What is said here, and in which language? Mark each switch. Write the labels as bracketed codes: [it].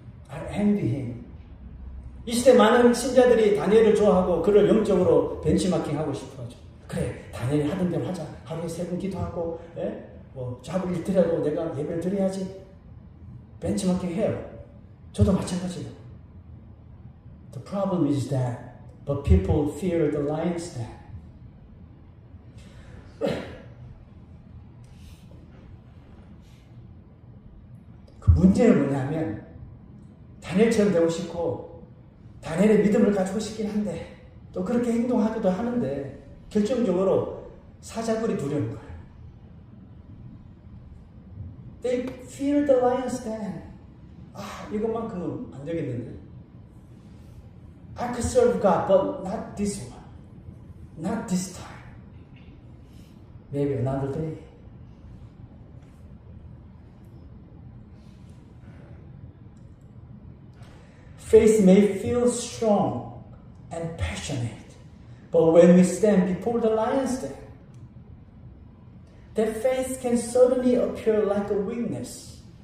[en] I envy him. [ko] 이 시대 많은 신자들이 다니엘을 좋아하고 그를 영적으로 벤치마킹하고 싶어하죠. 그래, 다니엘이 하던 대로 하자. 하루에 3번 기도하고, 잡을 일더라도 내가 예배를 드려야지. 벤치마킹 해요. 저도 마찬가지예요. [en] The problem is that, but people fear the lion's den. [ko] 그 문제는 뭐냐면 다니엘처럼 되고 싶고 다니엘의 믿음을 가지고 싶긴 한데 또 그렇게 행동하기도 하는데 결정적으로 사자굴이 두려운 거예요. [en] They fear the lion's den. [ko] 이것만큼은 안 되겠는데. [en] I could serve God, but not this one. Not this time. Maybe another day. Faith may feel strong and passionate, but when we stand before the lion's den, that faith can suddenly appear like a weakness.